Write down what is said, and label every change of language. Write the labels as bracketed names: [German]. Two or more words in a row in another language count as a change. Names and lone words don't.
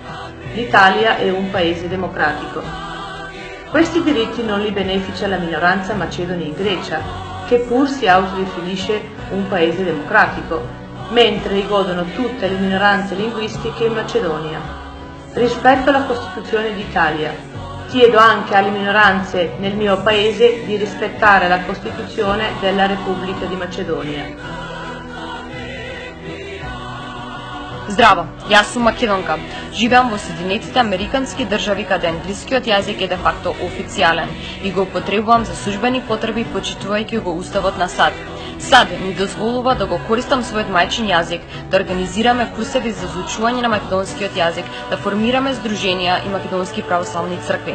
[Italian] L'Italia è un paese democratico. Questi diritti non li beneficia la minoranza macedone in Grecia, che pur si autodefinisce un paese democratico, mentre li godono tutte le minoranze linguistiche in Macedonia. Rispetto alla Costituzione d'Italia, chiedo anche alle minoranze nel mio paese di rispettare la Costituzione della Repubblica di Macedonia. [Macedonian] Здраво, јас сум македонка. Живеам во Соединетите Американски држави, каде англискиот јазик е де факто официјален и го употребувам за службени потреби, почитувајќи го Уставот на САД. САД ми дозволува да го користам својот мајчин јазик, да организираме курсеви за изучување на македонскиот јазик, да формираме здруженија и македонски православни цркви.